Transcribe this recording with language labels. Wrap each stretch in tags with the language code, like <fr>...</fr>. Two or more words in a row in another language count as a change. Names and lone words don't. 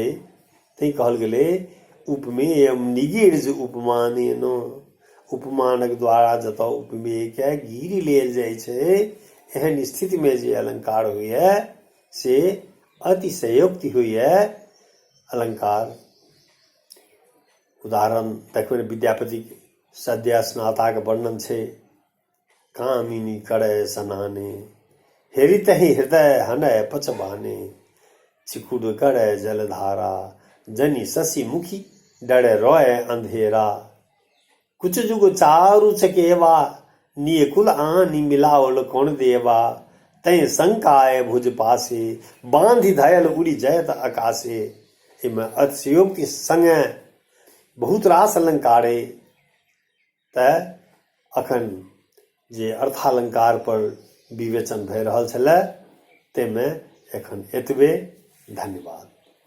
<mai>तैं कहल गेलै</mai> <sa>उपमेयम निगीर्ज उपमानेन,</sa> <mai>उपमानक द्वारा जतऽ उपमेय के गिर लेल जाइ छै, एहन स्थिति में जे अलंकार होइए से अतिशयोक्ति होइए अलंकार। उदाहरण देखबै विद्यापति सद्य स्नाता के वर्णन छै। कामिनी करे सनाने, हेरि तहि हृदय हनय पचबाने, चिकुड़ करे जलधारा, जनि शशि मुखी डरे रोय अंधेरा, कुछ जुग चारु चकेवा, नियकुल आनी मिलावल कौन देवा, तय शंकाय भुज पासे, बांधि धयल उड़ी जयत आकाशे। एहिमे अतिशयोक्ति संगे बहुत रास अलंकार अइ। तऽ अखन जे अर्थालंकार पर विवेचन भए रहल छलै, ताहिमे एखन एतबे। धन्यवाद।</mai>